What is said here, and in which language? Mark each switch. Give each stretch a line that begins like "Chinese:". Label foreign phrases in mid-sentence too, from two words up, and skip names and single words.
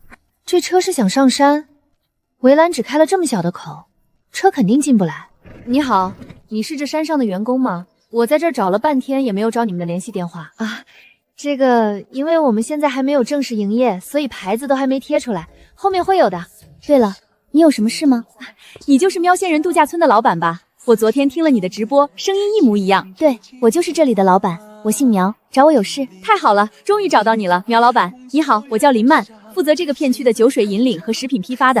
Chinese: 這車是想上山，圍欄只開了這麼小的口，車肯定進不來。你好，你是這山上的員工嗎？我在這兒找了半天也沒有找你們的聯繫電話啊。這個因為我們現在還沒有正式營業，所以牌子都還沒貼出來，後面會有的。對了，你有什麼事嗎？你就是喵仙人度假村的老板吧？我昨天聽了你的直播，聲音一模一樣。對，我就是這裡的老板，我姓苗，找我有事。太好了，終於找到你了，苗老板。你好，我叫林曼，負責這個片區的酒水引領和食品批發的。